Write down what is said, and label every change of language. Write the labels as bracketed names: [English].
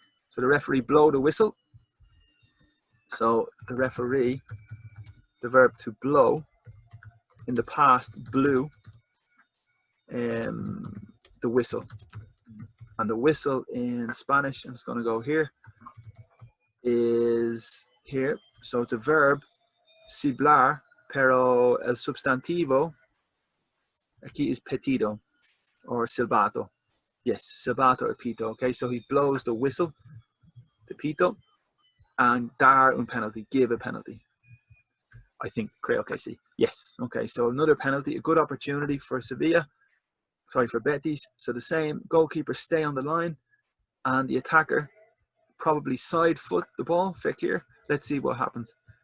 [English] So the referee blow the whistle. So the referee, the verb to blow, in the past blew the whistle. And the whistle in Spanish, I'm just going to go here, is here. So it's a verb [Spanish] silbar, pero el substantivo aquí [English] is [Spanish] pitido [English] or [Spanish] silbato. [English] Yes, silbato or pito. Okay, so he blows the whistle, the pito, and [Spanish] dar un penalty, [English] give a penalty. I think, [Spanish] creo que sí. [English] Yes, okay, so another penalty, a good opportunity for Sevilla, sorry, for Betis. So the same, goalkeeper stay on the line, and the attacker probably side foot the ball, Fekir. Let's see what happens.